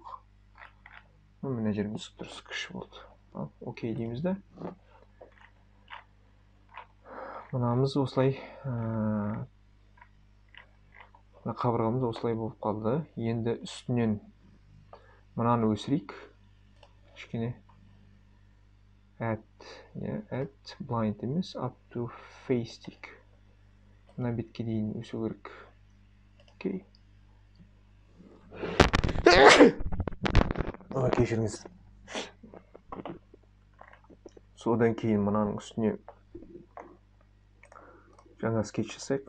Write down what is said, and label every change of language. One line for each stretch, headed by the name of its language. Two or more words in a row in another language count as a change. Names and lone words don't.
Kazakh: Мына жеріміз дұрыс кіші болды. Окей дейміз да. Мынамыз осылай, қабырғамыз осылай болып қалды. Енді үстінен Мынаны өсірейік. Кішкене.
English: Add blind емес, up to face дейік.
Kazakh: Мына бетке дейін өсу керек. Окей. Кешіріңіз. Содан кейін мынаның үстіне жаңа скетч жасайық.